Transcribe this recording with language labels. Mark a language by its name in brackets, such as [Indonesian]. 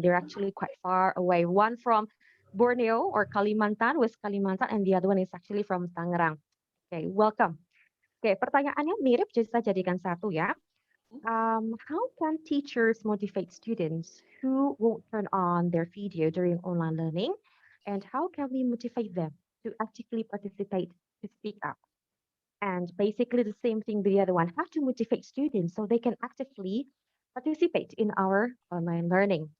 [English] They're actually quite far away. One from Borneo or Kalimantan, West Kalimantan, and the other one is actually from Tangerang. Okay, welcome. [Indonesian] Okay, pertanyaannya mirip, jadi saya jadikan satu ya. [English] How can teachers motivate students who won't turn on their video during online learning? And how can we motivate them to actively participate, to speak up? And basically the same thing with the other one, how to motivate students so they can actively participate in our online learning.